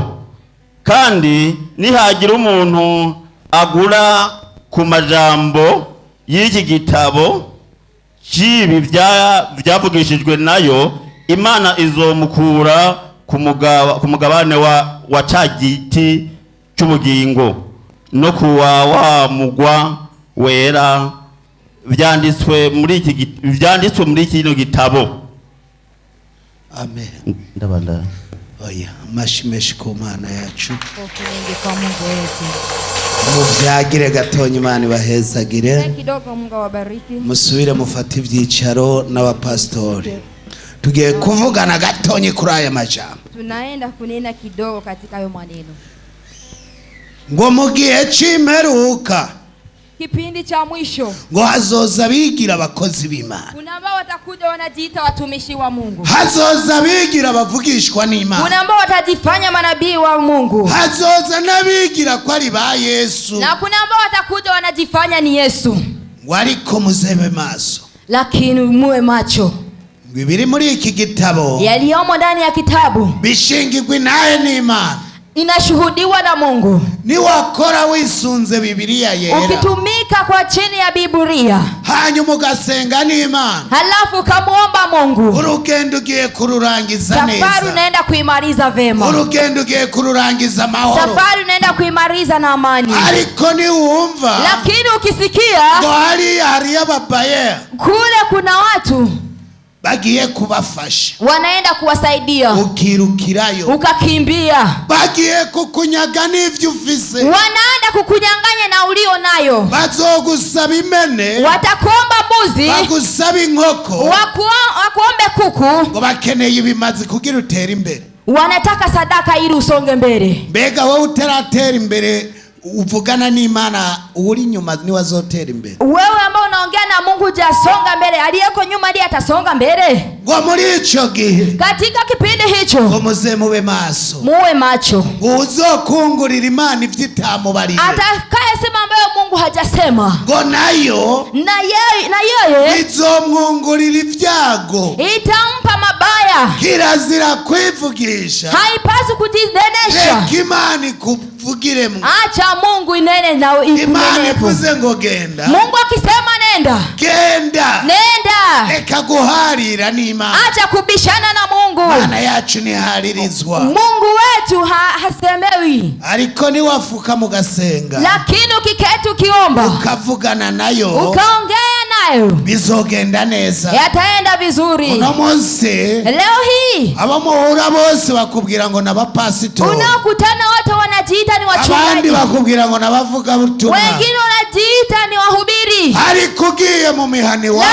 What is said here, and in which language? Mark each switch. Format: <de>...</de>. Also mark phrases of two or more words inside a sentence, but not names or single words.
<rn>Kandi nihagira umuntu agura ku majambo y'iki gitabo cibi vyavugishijwe nayo, Imana izomukura ku mugabane wa ca giti c'ubugingo no kuwa wa mugwa wera vyanditswe muri kino gitabo. Amen. Ndabanda. Oya, mashimeshi ku Mana yacu.</rn> <sw>Kukingi kwa Mungu wetu.</sw> <rn>Muvyagire gatonyi, Imana ibahezagire.</rn> <sw>Kidogo Mungu awabariki.</sw> <rn>Musubire mufate ivyicaro n'abapastori. Tugiye kuvugana gatonyi kuri aya majambo.</rn> <sw>Tunaenda kunena kidogo katika hayo maneno.</sw> <rn>Ngo mu gihe c'imperuka,</rn> <sw>kipindi cha mwisho</sw> <rn>ngo hazoza bigira abakozi b'Imana.</rn> <sw>Kuna ambao watakuja wanajiita watumishi wa Mungu.</sw> <rn>Hazoza bigira bavugishwa n'Imana.</rn> <sw>Kuna ambao watajifanya manabii wa Mungu.</sw> <rn>Hazoza nabigira ko ari ba Yesu.</rn> <sw>Na kuna ambao watakuja wanajifanya ni Yesu.</sw> <rn>Wariko muzebe maso.</rn> <sw>Lakini muwe macho.</sw> <rn>Bibiri muri iki gitabo</rn> <sw>yaliyomo ndani ya kitabu</sw> <rn>bishingirwe naye n'Imana,</rn> <sw>inashuhudiwa na Mungu.</sw> <rn>Ni wakora wisunze Biblia yera,</rn> <sw>ukitumika kwa chini ya Biblia,</sw> <rn>hanyuma ugasenga n'Imana,</rn> <sw>halafu kamuomba Mungu,</sw> <rn>urugendo ugiye kururangiza neza.</rn> <sw>Safari unaenda kuimaliza vema.</sw> <rn>Urugendo ugiye kururangiza mahoro.</rn> <sw>Safari unaenda kuimaliza na amani.</sw> <rn>Ariko ni uumva,</rn> <sw>lakini ukisikia</sw> <rn>ngo hari ababaye</rn> <sw>kule kuna watu</sw> <rn>bagiye kubafasha,</rn> <sw>wanaenda kuwasaidia,</sw> <rn>ukirukirayo</rn> <sw>ukakimbia,</sw> <rn>bagiye kukunyaga n'ivyo ufise,</rn> <sw>wanaenda kukunyanganya na ulio nayo,</sw> <rn>bazogusaba imene,</rn> <sw>watakuomba mbuzi,</sw> <rn>bagusaba inkoko,</rn> <sw>wakuombe kuku,</sw> <rn>ngo bakeneye ibimazi kugira utere imbere,</rn> <sw>wanataka sadaka ili usonge mbele.</sw> <rn>Mbega wowe utaratera imbere uvugana n'Imana, uri nyuma ni wazotera imbere.</rn> <sw>Wewe ambao unaongea na Mungu jasonga mbele, aliyeko nyuma ndiye atasonga mbele.</sw> <rn>Ngo muri ico gihe,</rn> <sw>katika kipindi hicho,</sw> <rn>ngo muze muwe maso,</rn> <sw>muwe macho.</sw> <rn>Uzokungurira Imana ivyitamubariye,</rn> <sw>atakaye sema ambayo Mungu hajasema,</sw> <rn>ngo nayo</rn> <sw>na yeye</sw> <rn>izomwungurira ivyago,</rn> <sw>itampa mabaya.</sw> <rn>Kirazira kwivugisha,</rn> <sw>haipasi kujidenesha.</sw> <rn>Reka Imana ikuvugiremwo.</rn> <sw>Acha Mungu inene na</sw> <rn>Imana ivuze ngo genda,</rn> <sw>Mungu akisema nenda,</sw> <rn>genda.</rn> <sw>Nenda.</sw> <rn>Reka guharira n'Imana.</rn> <sw>Acha kubishana na Mungu.</sw> <rn>Mana yacu niharirizwa.</rn> <sw>Mungu wetu hasemewi.</sw> <rn>Ariko ni wafuka mugasenga,</rn> <sw>lakini ukiketi ukiomba,</sw> <rn>ukavugana nayo,</rn> <sw>ukaongea nayo,</sw> <rn>bizogenda neza,</rn> <sw>yataenda vizuri.</sw> <rn>Uno munsi</rn> <sw>leo hii</sw> <rn>abamuhura bose bakubwira ngo n'abapasitori,</rn> <sw>unaokutana wote wanajiita ni wachungaji,</sw> <rn>abandi bakubwira ngo n'abavuga butumwa,</rn> <sw>wengine wanajiita ni wahubiri.</sw> <rn>ariko ugiye mu mihani wabo,</rn>